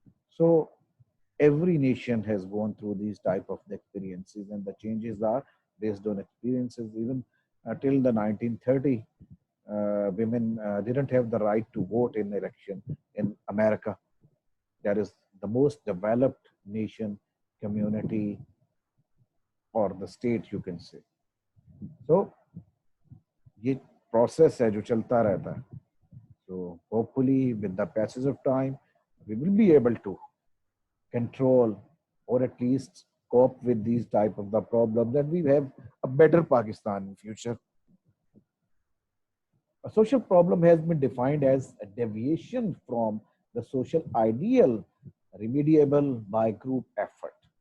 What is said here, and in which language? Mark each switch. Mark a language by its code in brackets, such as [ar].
[en] So every nation has gone through these type of experiences, and the changes are based on experiences. Even till the 1930, women didn't have the right to vote in election in America. That is the most developed nation, community, or the state, you can say. [hi] So ये process है जो चलता रहता है. [en] So hopefully with the passage of time, we will be able to control or at least cope with these type of the problems, that we have a better Pakistan in future. A social problem has been defined as a deviation from the social ideal remediable by group effort.